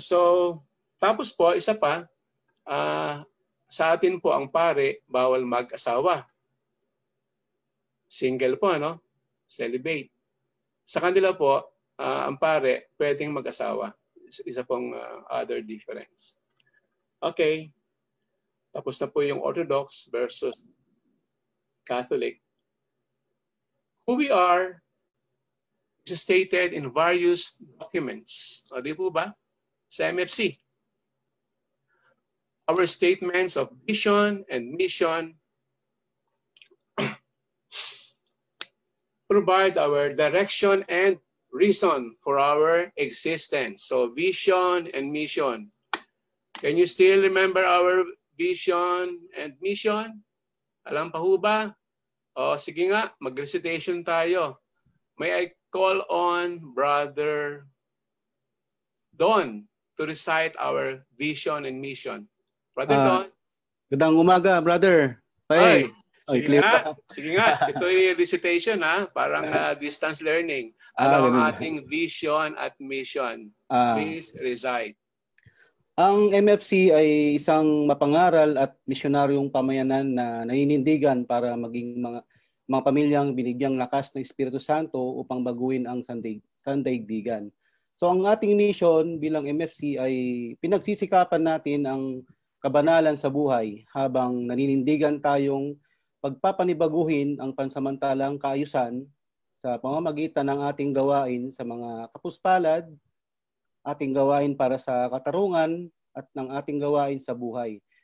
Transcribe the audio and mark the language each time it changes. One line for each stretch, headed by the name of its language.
Filipino: So, tapos po, isa pa, sa atin po ang pare, bawal mag-asawa.
English: Single
Filipino: po, ano? Celibate. Sa kanila po, ang pare, pwedeng mag-asawa. Isa pong
English: other difference.
Filipino: Okay. Tapos na po yung Orthodox versus Catholic.
English: Who we are is stated in various documents.
Filipino: O, di po ba? Sa MFC.
English: Our statements of vision and mission provide our direction and reason for our existence. So, vision and mission. Can you still remember our vision and mission?
Filipino: Alam pa ho ba? O, sige nga, mag-recitation tayo.
English: May I call on Brother Don to recite our vision and mission. Brother Don.
Filipino: Gandang umaga, brother. Ay, sige nga. Ito yung recitation, parang distance learning. Ano ang ating vision at mission?
English: Please recite.
Filipino: Ang MFC ay isang mapangaral at misyonaryong pamayanan na naninindigan para maging mga pamilyang binigyang lakas ng Espiritu Santo upang baguhin ang sandaigdigan. So ang ating mission bilang MFC ay pinagsisikapan natin ang kabanalan sa buhay habang naninindigan tayong pagpapanibaguhin ang pansamantalang kaayusan sa pamamagitan ng ating gawain sa mga kapuspalad, ating gawain para sa katarungan at ng ating gawain sa buhay.